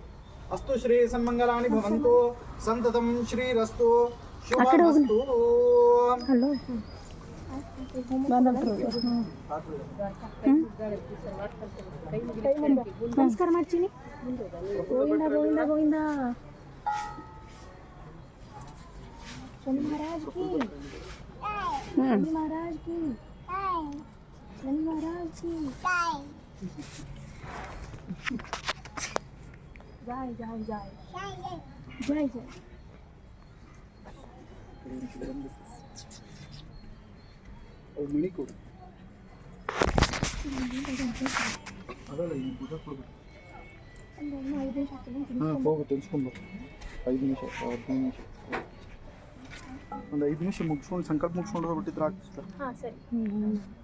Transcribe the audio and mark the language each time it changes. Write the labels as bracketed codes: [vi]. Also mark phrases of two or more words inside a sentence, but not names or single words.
[sa] ಅಸ್ತು ಶ್ರೀ ಸನ್ಮಂಗಲಾನಿ ಭವಂತು, ಸಂತತಂ ಶ್ರೀರಸ್ತು, ಶುಭಮಸ್ತು. [kn] ನಮಸ್ಕಾರ ಮಾಡ್ತೀನಿ. ಗೋವಿಂದ ಗೋವಿಂದ ಗೋವಿಂದ. [hi] ಶನಿ महाराज की, शनि महाराज की, शनि महाराज की जय जय जय जय जय. [kn] ಮಣಿ ಕೊಡು, ಅದಲ್ಲ ಈ ಪೂಜಾ ಕೊಡ್ಬೇಕು. ಹೋಗು ತೆಗೆಸ್ಕೊಂಡು 5 ನಿಮಿಷ 15 ನಿಮಿಷ ಒಂದು 5 ನಿಮಿಷ ಮುಗಿಸ್ಕೊಂಡು ಸಂಕಲ್ಪ ಮುಗಿಸ್ಕೊಂಡು ಬಿಟ್ಟಿದ್ರೆ ಆಗ್ತದೆ.